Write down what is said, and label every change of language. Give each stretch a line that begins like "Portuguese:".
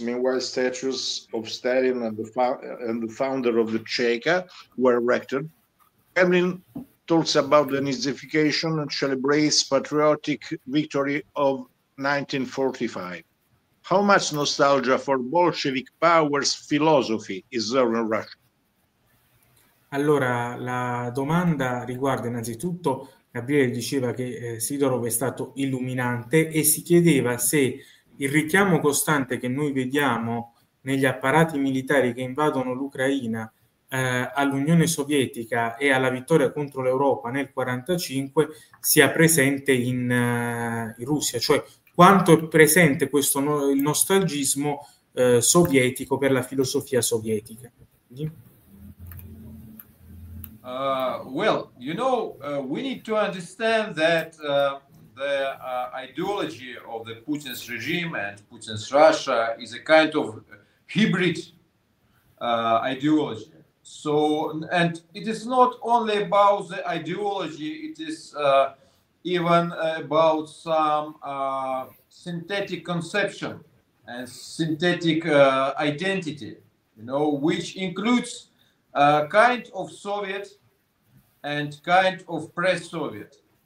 English: Meanwhile, statues of Stalin and the founder of the Cheka were erected. Kremlin talks about the Nazification and celebrates patriotic victory of 1945. How much nostalgia for Bolshevik powers philosophy is there in Russia?
Italian: Allora, la domanda riguarda innanzitutto, Gabriele diceva che Sidorov è stato illuminante e si chiedeva se il richiamo costante che noi vediamo negli apparati militari che invadono l'Ucraina all'Unione Sovietica e alla vittoria contro l'Europa nel 1945 sia presente in Russia, cioè quanto è presente questo il nostalgismo sovietico per la filosofia sovietica.
English: Well, you know, we need to understand that the ideology of the Putin's regime and Putin's Russia is a kind of hybrid ideology. So, and it is not only about the ideology, it is even about some synthetic conception and synthetic identity, you know, which includes kind of Soviet and kind of pre-Soviet.